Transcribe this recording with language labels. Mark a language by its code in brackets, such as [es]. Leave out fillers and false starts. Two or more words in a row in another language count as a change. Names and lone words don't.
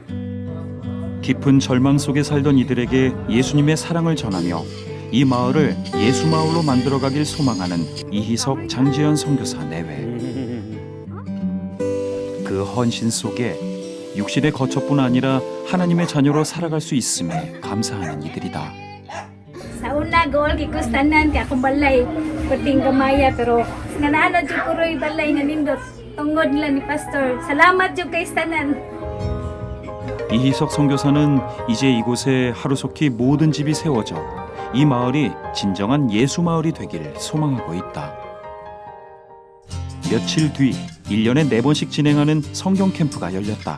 [ko] 깊은 절망 속에 살던 이들에게 예수님의 사랑을 전하며 이 마을을 예수 마을로 만들어가길 소망하는 이희석 장지연 선교사 내외. 그 헌신 속에 육신의 거처뿐 아니라 하나님의 자녀로 살아갈 수 있음에 감사하는 이들이다. [ceb] Sa una goal kay tanan kay akong balay perting gamaya pero nga naano jud ko roy balay nga nindot tungod nila ni pastor. Salamat jud kay tanan. [ko] 이희석 선교사는 이제 이곳에 하루속히 모든 집이 세워져 이 마을이 진정한 예수 마을이 되길 소망하고 있다. 며칠 뒤 1년에 4번씩 진행하는 성경 캠프가 열렸다.